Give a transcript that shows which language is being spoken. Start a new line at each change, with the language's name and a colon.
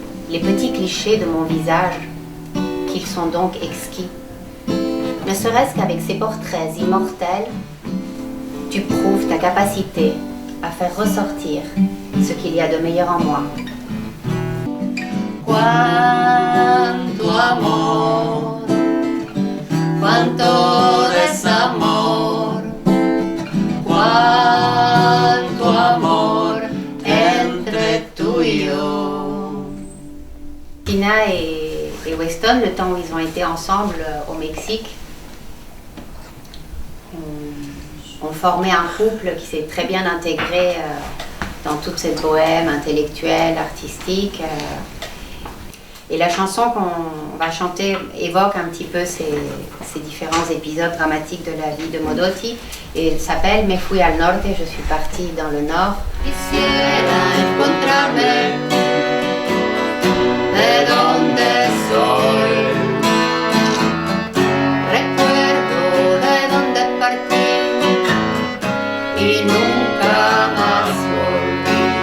French: Les petits clichés de mon visage, qu'ils sont donc exquis, ne serait-ce qu'avec ces portraits immortels, tu prouves ta capacité à faire ressortir ce qu'il y a de meilleur en moi.
Spanish: Cuánto amor, cuánto desamor, cuánto amor entre tú y yo.
French: Tina et Weston, le temps où ils ont été ensemble au Mexique, ont formé un couple qui s'est très bien intégré dans toute cette bohème intellectuelle, artistique. Et la chanson qu'on va chanter évoque un petit peu ces différents épisodes dramatiques de la vie de Modotti. Et elle s'appelle Me fui al norte, je suis partie dans le nord.
Spanish: Quisiera encontrarme de donde soy. Recuerdo de donde partí y nunca más volví.